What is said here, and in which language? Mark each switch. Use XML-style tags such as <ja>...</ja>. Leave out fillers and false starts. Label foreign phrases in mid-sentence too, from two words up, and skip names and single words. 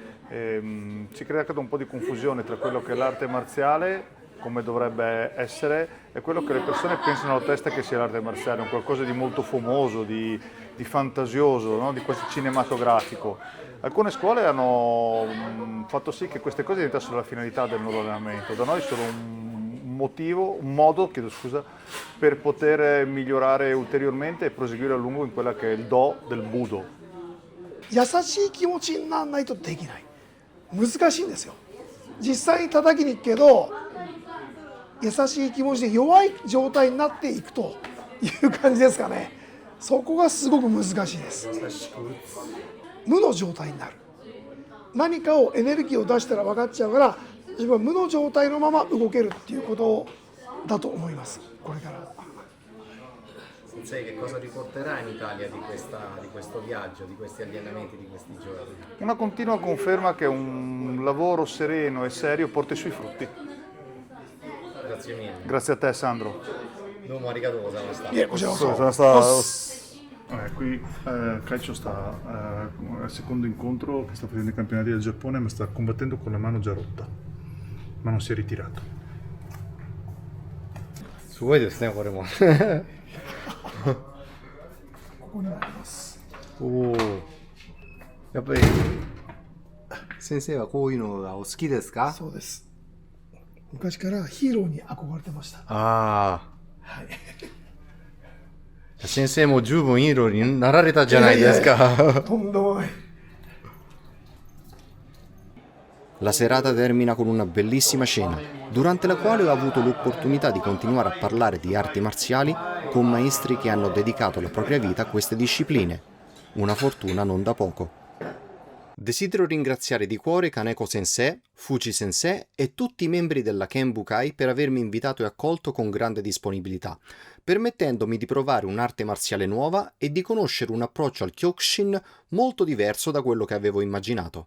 <it>Si crea un po' di confusione tra quello che è l'arte marziale, come dovrebbe essere, e quello che le persone pensano alla testa che sia l'arte marziale, un qualcosa di molto fumoso, di fantasioso, no? Di quasi cinematografico. Alcune scuole hanno fatto sì che queste cose diventassero la finalità del loro allenamento, da noi sono un modo, per poter migliorare ulteriormente e proseguire a lungo in quella che è il do del Budo.</it> <ja>優しい気持ちにならないとできない。難しいんですよ。実際に叩きに行くけど優しい気持ちで弱い状態になっていくという感じですかね。そこがすごく難しいです。無の状態になる。何かをエネルギーを出したら分かっちゃうから自分は無の状態のまま動けるっていうことだと思います。これから。</ja> <it>Sensei, che cosa riporterà in Italia di questo viaggio, di questi allenamenti, di questi giorni? Una continua conferma che un lavoro sereno e serio porta i suoi frutti. Grazie mille. Grazie a te, Sandro.</it> <ja>どうもありがとうございます. いえ、こちらこそ。</ja> <it>Qui Calcio sta al secondo incontro che sta facendo i campionati del Giappone, ma sta combattendo con la mano già rotta, ma non si è ritirato.</it> <ja>すごいですね、これも。ここになります。おお。やっぱり先生はこういうのがお好きですか？そうです。昔からヒーローに憧れてました。ああ。はい。先生も十分ヒーローになられたじゃないですか。とんでもない。</ja> <it>La serata termina con una bellissima cena, durante la quale ho avuto l'opportunità di continuare a parlare di arti marziali con maestri che hanno dedicato la propria vita a queste discipline. Una fortuna non da poco. Desidero ringraziare di cuore Kaneko Sensei, Fuji Sensei e tutti i membri della Kenbukai per avermi invitato e accolto con grande disponibilità, permettendomi di provare un'arte marziale nuova e di conoscere un approccio al Kyokushin molto diverso da quello che avevo immaginato.</it>